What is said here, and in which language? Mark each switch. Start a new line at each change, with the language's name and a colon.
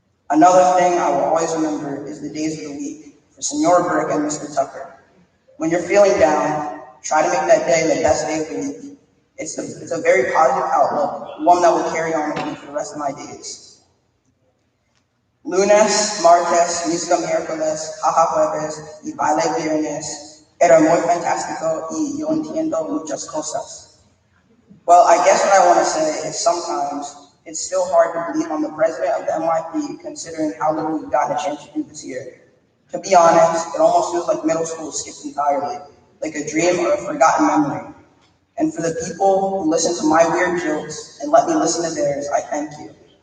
English: Another thing I will always remember is the days of the week for Senora Brick and Mr. Tucker. When you're feeling down, try to make that day the best day of the week. It's a very positive outlook, one that will carry on with me for the rest of my days.
Spanish: Lunes, martes, música miércoles, jaja jueves, y baile viernes. Era muy fantástico y yo entiendo muchas cosas.
English: Well, I guess what I want to say is sometimes it's still hard to believe I'm the president of the NYP considering how little we've gotten a chance to do this year. To be honest, it almost feels like middle school skipped entirely, like a dream or a forgotten memory. And for the people who listen to my weird jokes and let me listen to theirs, I thank you.